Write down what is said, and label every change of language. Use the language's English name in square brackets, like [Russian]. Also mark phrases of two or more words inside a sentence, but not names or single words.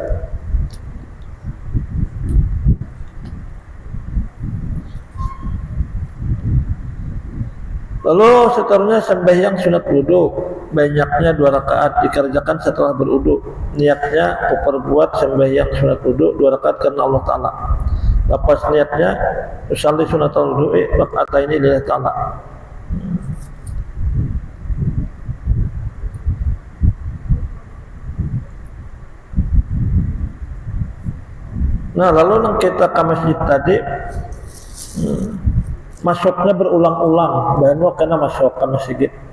[Banjar] Lalu seterusnya sembahyang sunat wudu, banyaknya 2 rakaat dikerjakan setelah berwudu. Niatnya memperbuat sembahyang sunat wudu 2 rakaat karena [Arabic] Allah Ta'ala. [Banjar] Lepas niatnya [Arabic] usalli sunatul wudu'i raka'ataini lillahi ta'ala. [Banjar] Nah, lalu nang kita ke masjid tadi, masuknya berulang-ulang, baru kena masuk ke masjid.